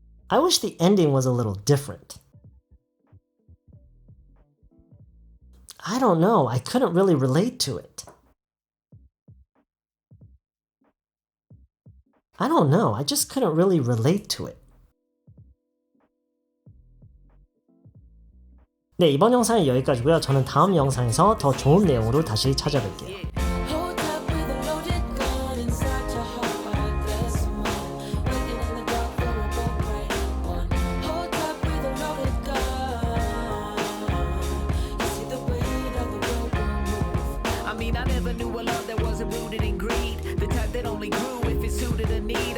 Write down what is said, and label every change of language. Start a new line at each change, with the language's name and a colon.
English: I wish the ending was a little different. I don't know, I couldn't really relate to it. I don't know, I just couldn't really relate to it.
Korean: 네, 이번 영상은 여기까지고요. 저는 다음 영상에서 더 좋은 내용으로 다시 찾아뵐게요.
English: Hold up with a loaded gun inside your heart like this one. Waiting in the dark for a boat right one. Hold up with a loaded gun. You see the weight of the road won't move. I mean, I never knew a love that wasn't rooted in greed. The type that only grew if it suited a need.